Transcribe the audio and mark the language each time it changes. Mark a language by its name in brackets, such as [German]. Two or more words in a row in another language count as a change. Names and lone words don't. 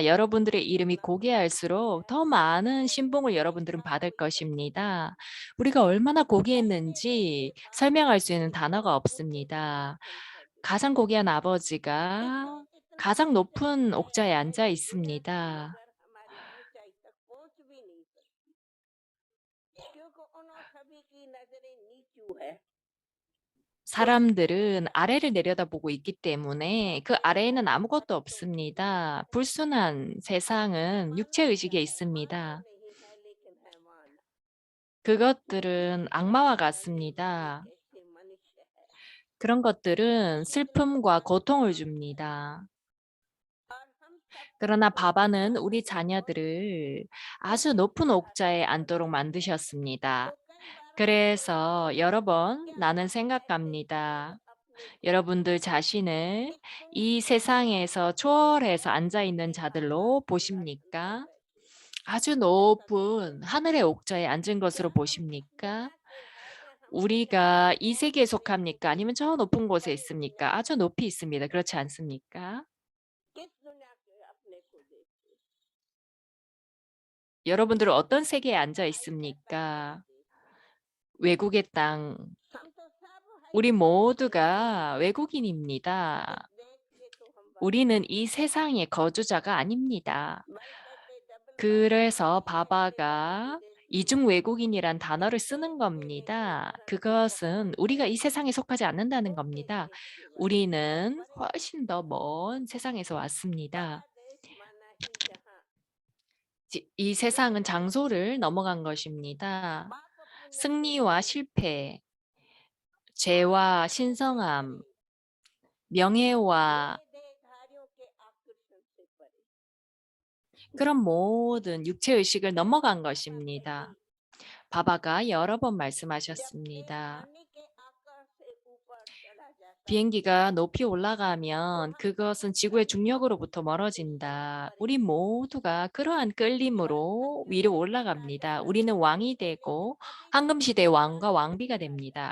[Korean] 여러분들의 이름이 고귀할수록 더 많은 신봉을 여러분들은 받을 것입니다. 우리가 얼마나 고귀했는지 설명할 수 있는 단어가 없습니다. 가장 고귀한 아버지가 가장 높은 옥자에 앉아 있습니다. [Hindi] मगर हमारी ऊंचाई तक पहुंच भी नहीं सकती क्योंकि उन सभी की नजरें नीचू है [Korean] 사람들은 아래를 내려다보고 있기 때문에 그 아래에는 아무것도 없습니다. 불순한 세상은 육체 의식에 있습니다. [Hindi] नहीं है लेकिन हैवान [Korean] 그것들은 악마와 같습니다. [Hindi] कैसे मनुष्य है [Korean] 그런 것들은 슬픔과 고통을 줍니다. [Hindi] और हम सब [Korean] 그러나 바바는 우리 자녀들을 아주 높은 옥자에 앉도록 만드셨습니다. 그래서 여러 번 나는 생각합니다. 여러분들 자신을 이 세상에서 초월해서 앉아 있는 자들로 보십니까? 아주 높은 하늘의 옥자에 앉은 것으로 보십니까? 우리가 이 세계에 속합니까? 아니면 저 높은 곳에 있습니까? 아주 높이 있습니다. 그렇지 않습니까? [Hindi] किस दुनिया के अपने को देखते [Korean] 여러분들은 어떤 세계에 앉아 있습니까? 외국의 땅. [Hindi] हम तो सब है [Korean] 우리 모두가 외국인입니다. [Hindi] देख के तो हम [Korean] 우리는 이 세상의 거주자가 아닙니다. [Hindi] मैं कहते डबल [Korean] 그래서 바바가 이중 외국인이란 단어를 쓰는 겁니다. 그것은 우리가 이 세상에 속하지 않는다는 겁니다. 우리는 훨씬 더 먼 세상에서 왔습니다. [Hindi] देश माना ही जहाँ [Korean] 이 세상은 장소를 넘어간 것입니다. [Hindi] बाप अपने [Korean] 승리와 실패, 죄와 신성함, 명예와 [Hindi] देहधारियों के आकर्षण से परे [Korean] 그런 모든 육체 의식을 넘어간 것입니다. 바바가 여러 번 말씀하셨습니다. [Hindi] पानी के आकार से ऊपर चला जाता [Korean] 비행기가 높이 올라가면 그것은 지구의 중력으로부터 멀어진다. 우리 모두가 그러한 끌림으로 위로 올라갑니다. 우리는 왕이 되고 황금시대의 왕과 왕비가 됩니다.